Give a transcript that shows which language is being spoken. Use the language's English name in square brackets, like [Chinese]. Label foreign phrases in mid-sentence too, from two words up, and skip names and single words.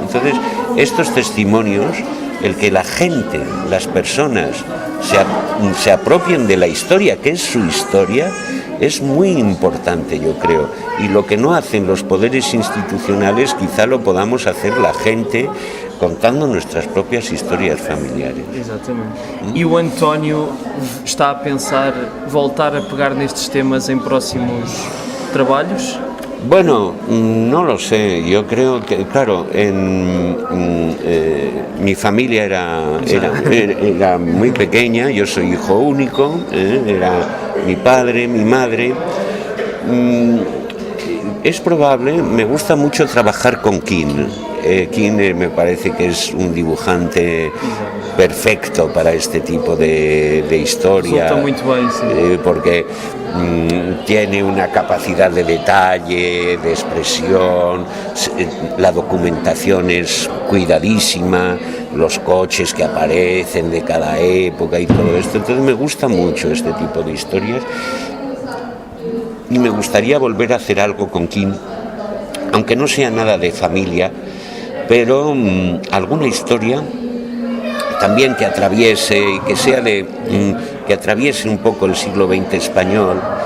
[Spanish] Entonces, estos testimonios, el que la gente, las personas se apropien de la historia, que es su historia, es muy importante, yo creo. Y lo que no hacen los poderes institucionales, quizá lo podamos hacer la gente, contando nuestras propias historias familiares. [Portuguese] Exatamente. E o António está a pensar voltar a pegar nestes temas en próximos trabalhos? [Spanish] Bueno, no lo sé. Yo creo que, claro, mi familia era muy pequeña. Yo soy hijo único. Era mi padre, mi madre. Es probable. Me gusta mucho trabajar con King. King me parece que es un dibujante perfecto para este tipo de historia. [Portuguese] Resulta muito bem, [Spanish] sí. Porque tiene una capacidad de detalle, de expresión, la documentación es cuidadísima, los coches que aparecen de cada época y todo esto. Entonces me gusta mucho este tipo de historias y me gustaría volver a hacer algo con King, aunque no sea nada de familia, pero alguna historia también que atraviese y que sea que atraviese un poco el siglo XX español,